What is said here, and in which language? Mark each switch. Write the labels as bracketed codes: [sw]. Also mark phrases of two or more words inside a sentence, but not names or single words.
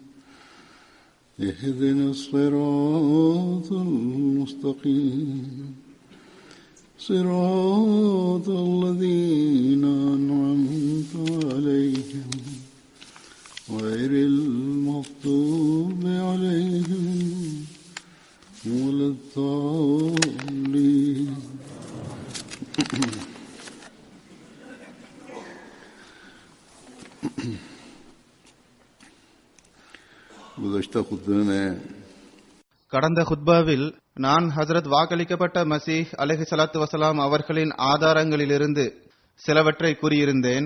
[ar] اهدنا الصراط المستقيم صراط الذين أنعمت عليهم غير المغضوب عليهم ولا الضالين. [ta] கடந்த குத்பாவில் நான் ஹஜ்ரத் வாக்களிக்கப்பட்ட மசீஹ் [ar] عليه الصلاة والسلام [ta] அவர்களின் ஆதாரங்களிலிருந்து சிலவற்றை கூறியிருந்தேன்.